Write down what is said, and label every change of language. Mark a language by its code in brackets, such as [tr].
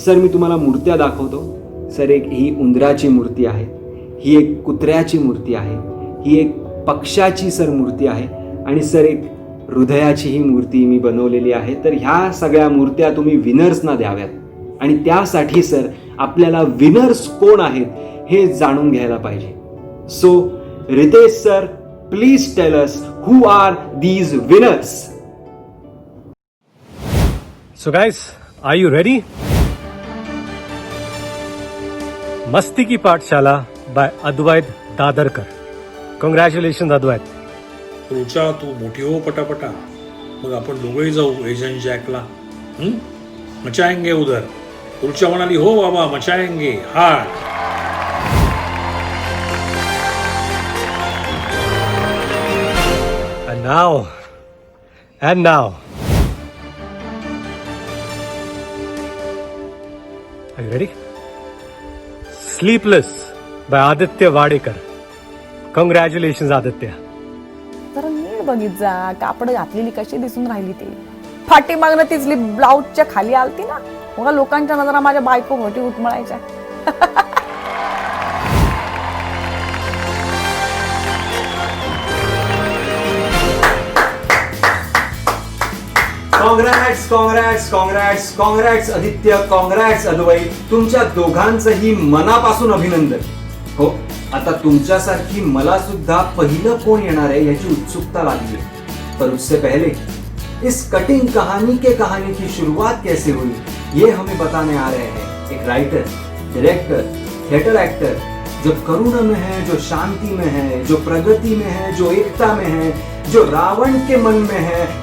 [mr] Sir मी तुम्हाला मूर्त्या दाखवतो. सर ही उंदराची मूर्ती आहे, ही एक कुत्र्याची मूर्ती आहे, ही एक पक्षाची सर मूर्ती आहे आणि सर एक हृदयाची ही मूर्ती मी बनवलेली आहे. तर ह्या सगळ्या मूर्त्या तुम्ही विनर्सना द्याव्यात. आणि त्यासाठी सर आपल्याला विनर्स कोण आहेत हे जाणून घ्यायला पाहिजे. [en] So Ritesh sir, please tell us who are these winners. So guys, are you ready? [hi] मस्ती की पाठशाला बाय अद्वैत दादरकर. [en] Congratulation Advait. [mr] रुचा तू मोठी हो पटापटा, मग आपण दोघंही जाऊ एजंट जॅकला. [hi] मचाएंगे उधर. [mr] रुचा म्हणाली हो बाबा मचाएंगे. हा [en] And now, are you ready? Sleepless by Aditya Wadekar. Congratulations Aditya. [mr] जरा नीट बघित जा, कापड घातलेली कशी दिसून राहिली ती. फाटी मागणं तिचली ब्लाऊजच्या खाली आलती ना, मग लोकांच्या नजरा माझ्या बायको मोठी उठमळायच्या. [en] Congrats congrats congrats congrats Aditya, congrats Advait. [mr] तुमच्या दोघांचंही मनापासून अभिनंदन. हो, आता तुमच्यासारखी मला सुद्धा पहिलं कोण येणार आहे याची उत्सुकता लागली है. [hi] पर उससे पहले इस कटिंग कहानी की शुरुआत कैसे हुई ये हमें बताने आ रहे हैं एक राइटर, डायरेक्टर, थिएटर एक्टर, जो करुणा में है, जो शांति में है, जो प्रगति में है, जो एकता में है, जो रावण के मन में है.